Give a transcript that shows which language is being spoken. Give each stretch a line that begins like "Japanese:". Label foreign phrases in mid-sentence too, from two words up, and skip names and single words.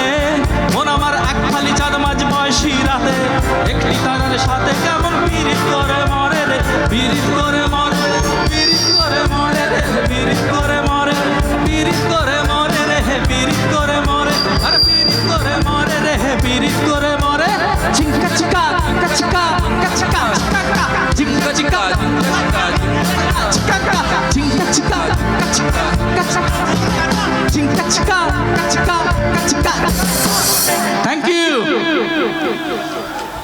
Bangla: মন আমার এক ফালি চাঁদ মাঝ বয়সী রাতে, একটি তারার সাথে কেমন পীড়িত করে মরে রে, পীড়িত করে মরে, পীড়িত করে মরে রে, পীড়িত করে মরে, পীড়িত করে মরে রে, পীড়িত করে মরে, আর পীড়িত করে মরে রে, পীড়িত করে মরে। চিঙ্কা চিকা কাচকা কাচকা চিকা, চিঙ্কা চিকা চিকা, চিঙ্কা চিকা কাচকা কাচকা, চিঙ্কা চিকা কাচকা কাচকা।
English: Thank you.